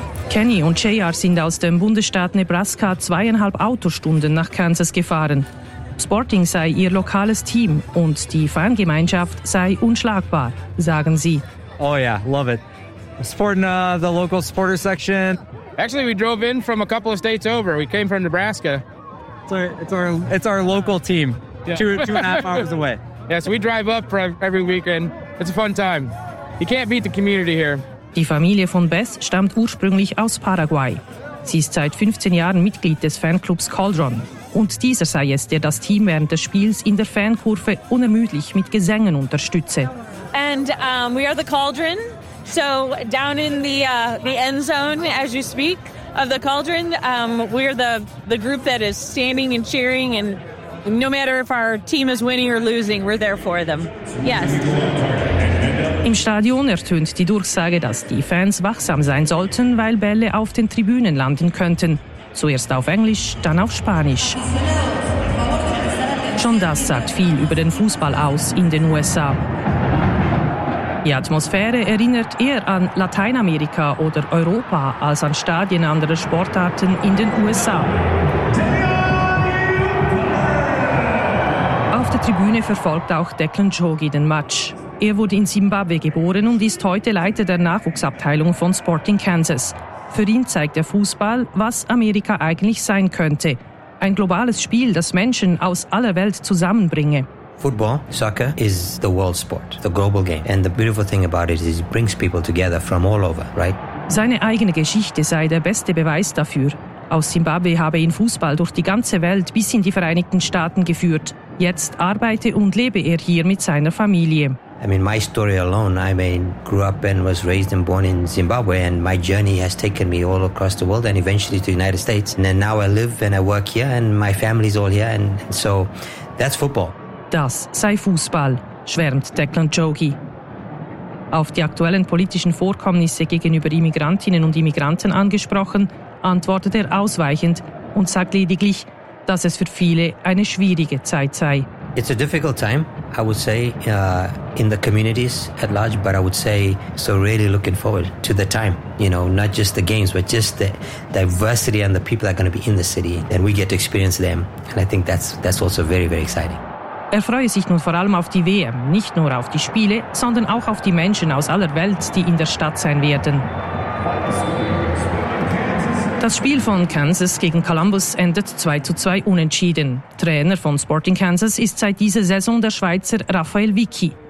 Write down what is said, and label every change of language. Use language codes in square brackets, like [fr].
[de] Kenny und JR sind aus dem Bundesstaat Nebraska 2,5 Autostunden nach Kansas gefahren. Sporting sei ihr lokales Team und die Fangemeinschaft sei unschlagbar, sagen sie. [en] Oh yeah, love it. Supporting the local supporter section. Actually, we drove in from a couple of states over. We came from Nebraska. It's our local team. Yeah. Two and a half hours away. Yeah, so we drive up every weekend. It's a fun time. You can't beat the community here. [de] Die Familie von Beth stammt ursprünglich aus Paraguay. Sie ist seit 15 Jahren Mitglied des Fanclubs Cauldron. Und dieser sei es, der das Team während des Spiels in der Fankurve unermüdlich mit Gesängen unterstütze. [en] And we are the Cauldron. So down in the end zone, as you speak, of the Cauldron. We're the group that is standing and cheering, and no matter if our team is winning or losing, we're there for them. Yes. [de] Im Stadion ertönt die Durchsage, dass die Fans wachsam sein sollten, weil Bälle auf den Tribünen landen könnten. Zuerst auf Englisch, dann auf Spanisch. Schon das sagt viel über den Fußball aus in den USA. Die Atmosphäre erinnert eher an Lateinamerika oder Europa als an Stadien anderer Sportarten in den USA. Auf der Tribüne verfolgt auch Declan Jogi den Match. Er wurde in Simbabwe geboren und ist heute Leiter der Nachwuchsabteilung von Sporting Kansas. Für ihn zeigt der Fußball, was Amerika eigentlich sein könnte. Ein globales Spiel, das Menschen aus aller Welt zusammenbringe. [en] Football, soccer, is the world sport, the global game. And the beautiful thing about it is it brings people together from all over, right? [de] Seine eigene Geschichte sei der beste Beweis dafür. Aus Simbabwe habe ihn Fußball durch die ganze Welt bis in die Vereinigten Staaten geführt. Jetzt arbeite und lebe er hier mit seiner Familie. [en] I mean, my story alone, I mean, grew up and was raised and born in Zimbabwe, and my journey has taken me all across the world and eventually to the United States. And then now I live and I work here and my family's all here, and so that's football. [de] Das sei Fußball, schwärmt Declan Jogi. Auf die aktuellen politischen Vorkommnisse gegenüber Immigrantinnen und Immigranten angesprochen, antwortet er ausweichend und sagt lediglich, dass es für viele eine schwierige Zeit sei. [en] It's a difficult time, I would say, in the communities at large, but I would say so really looking forward to the time, you know, not just the games, but just the diversity and the people that are going to be in the city, and we get to experience them. And I think that's also very, very exciting. [de] Er freue sich nun vor allem auf die WM, nicht nur auf die Spiele, sondern auch auf die Menschen aus aller Welt, die in der Stadt sein werden. Das Spiel von Kansas gegen Columbus endet 2-2 unentschieden. Trainer von Sporting Kansas ist seit dieser Saison der Schweizer Raphael Vicky.